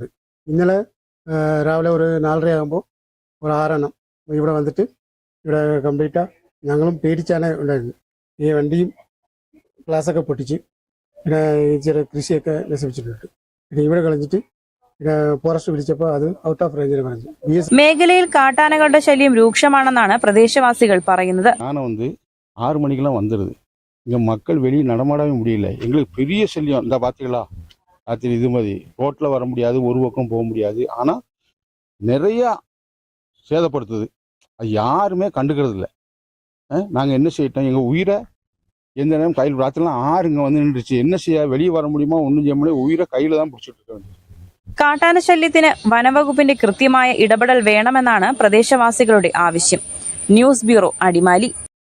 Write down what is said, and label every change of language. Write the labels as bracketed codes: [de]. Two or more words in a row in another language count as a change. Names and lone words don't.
[ml] ഇന്നലെ രാവിലെ ഒരു 4:30 ആകുമ്പോൾ ഒരു 6 എണ്ണം ഇവിടെ വന്നിട്ട് ഇവിടെ കംപ്ലീറ്റ് ഞങ്ങളും പേടിച്ചാണ് ഉണ്ടായിരുന്നു. ഈ വണ്ടിയും ഗ്ലാസ്സൊക്കെ പൊട്ടിച്ച് പിന്നെ ചെറിയ കൃഷിയൊക്കെ നശിപ്പിച്ചിട്ടുണ്ട്. പിന്നെ ഇവിടെ കളഞ്ഞിട്ട് പിന്നെ ഫോറസ്റ്റ് പിടിച്ചപ്പോൾ അത് [en] out of range [ml] കളഞ്ഞു. മേഖലയിൽ കാട്ടാനകളുടെ ശല്യം രൂക്ഷമാണെന്നാണ് പ്രദേശവാസികൾ പറയുന്നത്. [ta] யானை 6 மணிக்கெல்லாம் வந்துடுது. இங்கே மக்கள் வெளியே நடமாடவே முடியல. எங்களுக்கு பெரிய சல்லியம். இந்த பார்த்தீங்களா, ராத்திரி இது மாதிரி ரோட்டில் வர முடியாது, ஒரு பக்கம் போக முடியாது. ஆனால் நிறையா சேதப்படுத்துது. அது யாருமே கண்டுக்கிறது இல்லை. நாங்கள் என்ன செய்யிட்டோம், எங்கள் உயிரை எந்த நேரம் கையில் ராத்திரிலாம் 6 இங்கே வந்து நின்றுச்சு. என்ன செய்ய, வெளியே வர முடியுமா, ஒன்றும் செய்ய முடியாது. உயிரை கையில் தான் பிடிச்சிட்டு இருக்க வேண்டியது. [ml] കാട്ടാന ശല്യത്തിന് വനവകുപ്പിന്റെ കൃത്യമായ ഇടപെടൽ വേണമെന്നാണ് പ്രദേശവാസികളുടെ ആവശ്യം. ന്യൂസ് ബ്യൂറോ, അടിമാലി.